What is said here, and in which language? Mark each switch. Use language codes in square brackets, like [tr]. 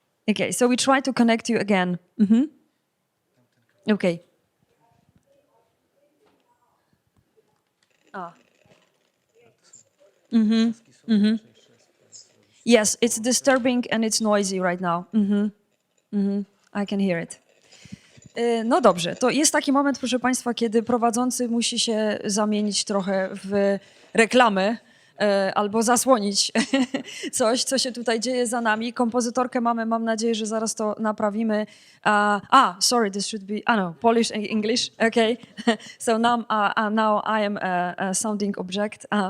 [en] Okay, so we try to connect you again. Okay. Yes, it's disturbing and it's noisy right now. I can hear it. [pl] No dobrze, to jest taki moment, proszę Państwa, kiedy prowadzący musi się zamienić trochę w reklamę albo zasłonić coś, co się tutaj dzieje za nami. Kompozytorkę mamy, mam nadzieję, że zaraz to naprawimy. [en] Sorry, this should be, no, Polish and English, okay. So now I am a sounding object.